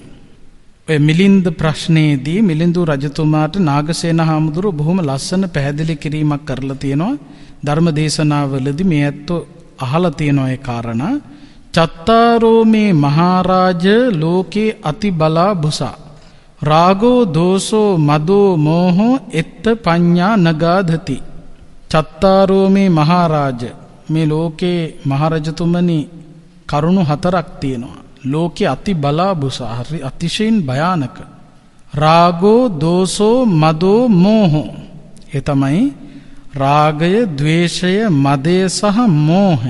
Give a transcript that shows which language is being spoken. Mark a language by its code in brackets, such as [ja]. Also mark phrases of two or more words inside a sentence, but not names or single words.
[si] ඔය මිලින්ද ප්‍රශ්නයේදී මිලින්දු රජතුමාට නාගසේන හාමුදුරුවෝ බොහොම ලස්සන පැහැදිලි කිරීමක් කරලා තියෙනවා. ධර්ම දේශනාවලදී මේ ඇත්තෝ අහලා තියෙනවා ඒ කාරණා. [pi] චත්තාරෝ මේ මහරජ ලෝකේ අති බලා බුසා රාගෝ දෝසෝ මදෝ මෝහෝ එත්ත පඤ්ඤා නගාධති. චත්තාරෝ මේ මහරජ, මේ ලෝකේ [si] මහරජතුමනි කරුණු 4ක් තියෙනවා. [pi] ලෝකේ අති බලා බුසා, [si] හරි අතිශයින් භයානක. [pi] රාගෝ දෝසෝ මදෝ මෝහෝ, [si] ඒ තමයි රාගය, ద్వේෂය, මදය සහ මෝහය.